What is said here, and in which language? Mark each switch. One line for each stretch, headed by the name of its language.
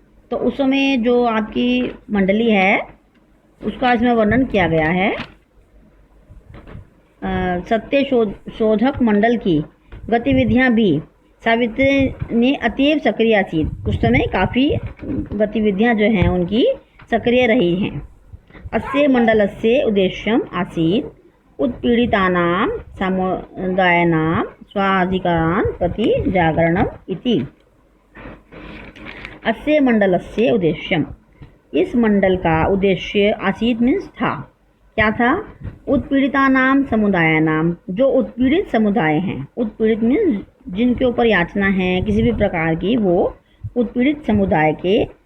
Hindi: तो उस समय जो आपकी मंडली है उसका इसमें वर्णन किया गया है। सत्यशोधक मंडल की गतिविधियां भी सावित्री ने अतीव सक्रिय थी, उस समय काफ़ी गतिविधियां जो हैं उनकी सक्रिय रही हैं।
Sanskrit: अस्य मंडलस्य उद्देश्यम आसीत् उत्पीड़ितानां समुदायानां स्वाधिकारान् प्रति जागरणम् इति। अस्य मंडलस्य उद्देश्यम,
Hindi: इस मंडल का उद्देश्य आसीत मीन्स था, क्या था?
Sanskrit: उत्पीड़ितानां समुदायानां,
Hindi: जो उत्पीड़ित समुदाय हैं, उत्पीड़ित मीन्स जिनके ऊपर याचना है किसी भी प्रकार की, वो उत्पीड़ित समुदाय के